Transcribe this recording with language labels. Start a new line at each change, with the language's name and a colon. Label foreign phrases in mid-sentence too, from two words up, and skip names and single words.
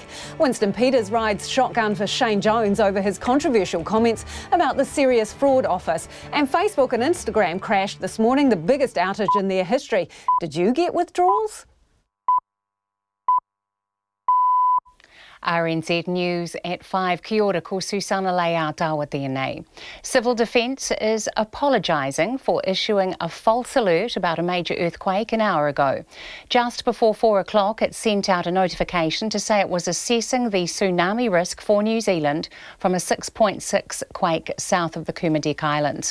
English: Winston Peters rides shotgun for Shane Jones over his controversial comments about the Serious Fraud Office. And Facebook and Instagram crashed this morning, the biggest outage in their history. Did you get withdrawals? RNZ News at 5.
Māori: Kia ora, ko Susana Leao tawa tēnei.
English: Civil Defence is apologising for issuing a false alert about a major earthquake an hour ago. Just before 4 o'clock, it sent out a notification to say it was assessing the tsunami risk for New Zealand from a 6.6 quake south of the Kermadec Islands.